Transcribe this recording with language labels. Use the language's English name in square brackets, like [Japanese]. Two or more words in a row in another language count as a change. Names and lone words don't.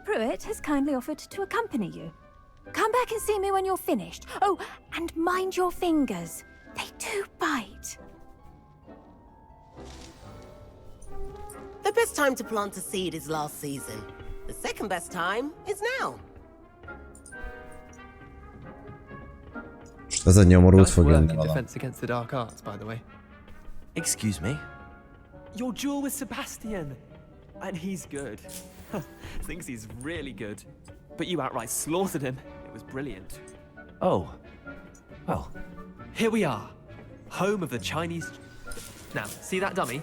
[English] Pruitt, has kindly offered to accompany you. Come back and see me when you're finished. Oh, and mind your fingers. They do bite. The best time to plant a seed is last season. The second best time is now. [Hungarian] Ez a nyomorult fog jönni [English] in defense against the dark arts, by the way. Excuse me? Your duel with Sebastian! And he's good. Thinks he's really good. But you outright slaughtered him. It was brilliant. Oh. Well. Here we are. Home of the Chinese... Now, see that dummy?